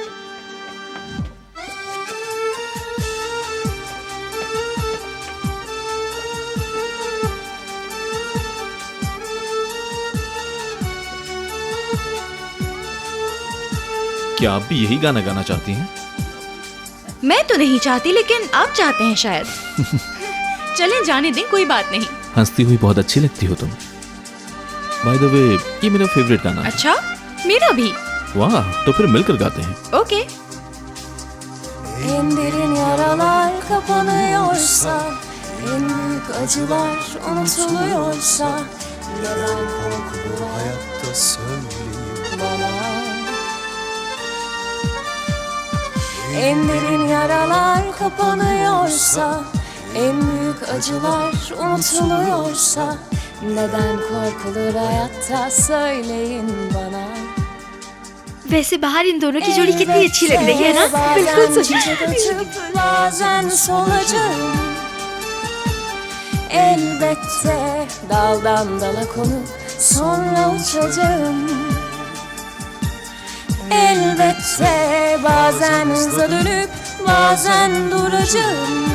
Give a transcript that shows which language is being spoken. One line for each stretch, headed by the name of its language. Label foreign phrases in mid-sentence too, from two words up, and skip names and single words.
Hindi: क्या आप भी यही गाना गाना चाहती हैं? मैं तो नहीं चाहती, लेकिन आप चाहते हैं शायद। चलें जाने दें, कोई बात नहीं। हंसती हुई बहुत अच्छी लगती हो तुम।
English: by the way,
Hindi: ये मेरा फेवरेट गाना है। अच्छा, मेरा भी। वाह, तो फिर मिलकर गाते हैं। ओके।
Turkish: En derin yaralar kapanıyorsa, en büyük acılar unutuluyorsa, neden korkulu hayatta söyleyin bana. En derin yaralar kapanıyorsa, en büyük acılar unutuluyorsa, neden korkulur hayatta söyleyin bana.
Hindi: वैसे बाहर इन दोनों की जोड़ी कितनी अच्छी लग रही है ना? बिल्कुल सच।
Turkish: Bazen solacağım, elbette daldan dala konup sonra uçacağım. Elbette bazen hızla dönüp bazen duracağım.